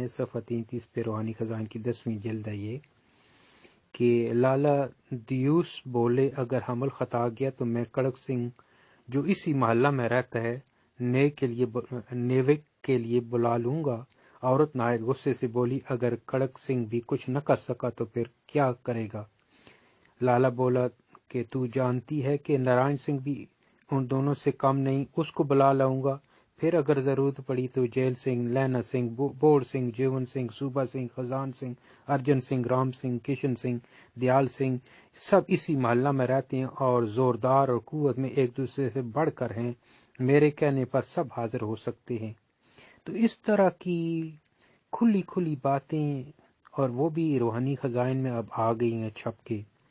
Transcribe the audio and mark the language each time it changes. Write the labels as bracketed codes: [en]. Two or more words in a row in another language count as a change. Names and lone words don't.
[ur] صفحہ 33 پہ روحانی خزان کی 10ویں جلد ہے یہ، کہ لالا دیوس بولے اگر حمل خطا گیا تو میں کڑک سنگھ جو اسی محلہ میں رہتا ہے نیوک کے لیے بلا لوں گا. عورت نہایت غصے سے بولی اگر کڑک سنگھ بھی کچھ نہ کر سکا تو پھر کیا کرے گا؟ لالا بولا کہ تو جانتی ہے کہ نارائن سنگھ بھی ان دونوں سے کم نہیں، اس کو بلا لاؤں گا. پھر اگر ضرورت پڑی تو جیل سنگھ، لینا سنگھ، بوڑ سنگھ، جیون سنگھ، صوبہ سنگھ، خزان سنگھ، ارجن سنگھ، رام سنگھ، کشن سنگھ، دیال سنگھ سب اسی محلہ میں رہتے ہیں اور زوردار اور قوت میں ایک دوسرے سے بڑھ کر ہیں. میرے کہنے پر سب حاضر ہو سکتے ہیں. تو اس طرح کی کھلی کھلی باتیں، اور وہ بھی روحانی خزائن میں اب آ گئی ہیں چھپ کے.